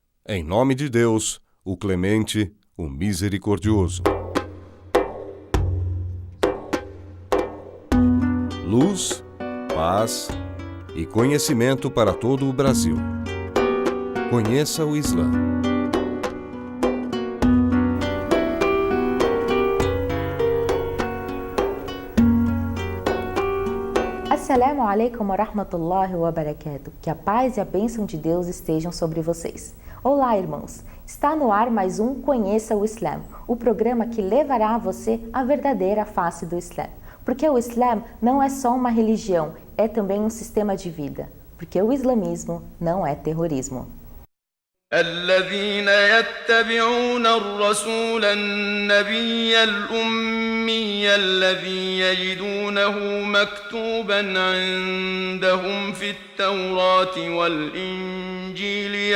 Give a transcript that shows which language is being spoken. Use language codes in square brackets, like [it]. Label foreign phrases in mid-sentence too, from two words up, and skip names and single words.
[pt] Em nome de Deus, o Clemente, o Misericordioso. Luz, paz e conhecimento para todo o Brasil. Conheça o Islã. [ar] السلام عليكم ورحمة الله وبركاته. [pt] Que a paz e a bênção de Deus estejam sobre vocês. Olá, irmãos! Está no ar mais um Conheça o Islã, o programa que levará a você a verdadeira face do Islã. Porque o Islã não é só uma religião, é também um sistema de vida. Porque o islamismo não é terrorismo. [ar] الذين يتبعون الرسول النبي الأمي الذي يجدونه مكتوبا عندهم في التوراة والإنجيل